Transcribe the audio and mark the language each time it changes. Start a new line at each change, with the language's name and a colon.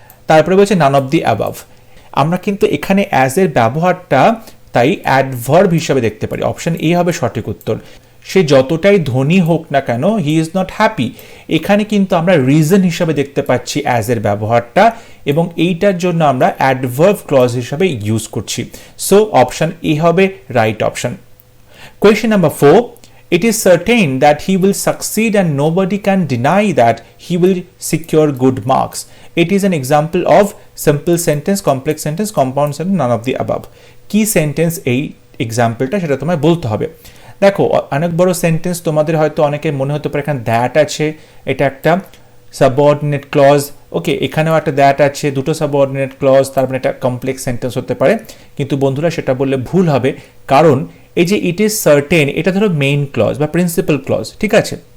Bangla: তারপরে বলছে
English: None of the above.
Bangla: আমরা কিন্তু এখানে অ্যাজ এর ব্যবহারটা তাই অ্যাডভার্ব হিসাবে দেখতে পারি, অপশন এ হবে সঠিক উত্তর। সে যতটাই ধনী হোক না কেন
English: he is not happy,
Bangla: এখানে কিন্তু আমরা রিজন হিসাবে দেখতে পাচ্ছি অ্যাজ এর ব্যবহারটা, এবং এইটার জন্য আমরা অ্যাডভার্ব ক্লজ হিসাবে ইউজ করছি। সো অপশন এ হবে right option.
English: Question number 4, it is certain that he will succeed and nobody can deny that he will secure good marks. It is an example of simple sentence, complex sentence, compound sentence, none of the above.
Bangla: কি sentence এই এক্সাম্পলটা সেটা তোমায় বলতে হবে। দেখো অনেক বড় sentence, তোমাদের হয়তো অনেকে মনে হতে পারে এখানে দ্যাট আছে, এটা একটা সাবঅর্ডিনেট ক্লজ, ওকে, এখানেও একটা দ্যাট আছে, দুটো সাবঅর্ডিনেট ক্লজ, তারপরে এটা কমপ্লেক্স সেন্টেন্স হতে পারে, কিন্তু বন্ধুরা সেটা বললে ভুল হবে, কারণ এই যে ইট ইজ সার্টেন এটা ধরো মেইন ক্লজ বা প্রিন্সিপাল ক্লজ, ঠিক আছে।